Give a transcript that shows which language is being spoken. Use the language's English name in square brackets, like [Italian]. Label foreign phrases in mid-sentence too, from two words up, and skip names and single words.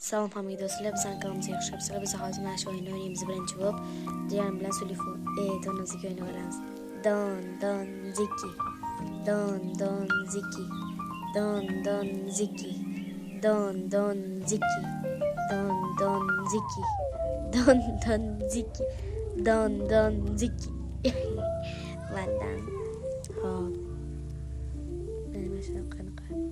[Uzbek] Salom hamida sizlar, bizning kanalimizga xush kelibsizlar. Biz hozir mana shu o'yinni o'ynaymiz birinchi bo'lib. Jiyanim bilan Sulifon donoziki o'ynab olamiz. Don ziki. Don ziki. Don ziki. Don ziki. Don ziki. Don ziki. Don ziki. Mandan. Hop. Mana shu qanaqa.